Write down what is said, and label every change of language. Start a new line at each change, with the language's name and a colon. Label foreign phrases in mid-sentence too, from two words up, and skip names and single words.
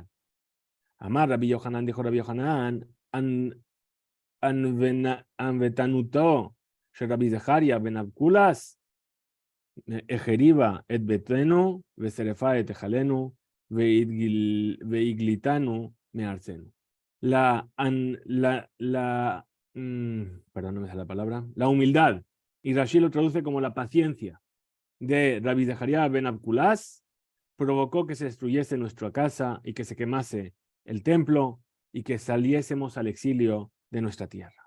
Hebrew: אמר רבי יוחנן, dijo Rabbi Yohanan, ענוותנותו רבי זכריה בן אבקולס החריבה את ביתנו ושרפה את היכלנו והגליתנו מארצנו.
Spanish: Perdón, no me sale la palabra. La humildad. Y Rashi lo traduce como la paciencia de Rabbi Zeharia ben Abkulas provocó que se destruyese nuestra casa y que se quemase el templo y que saliésemos al exilio de nuestra tierra.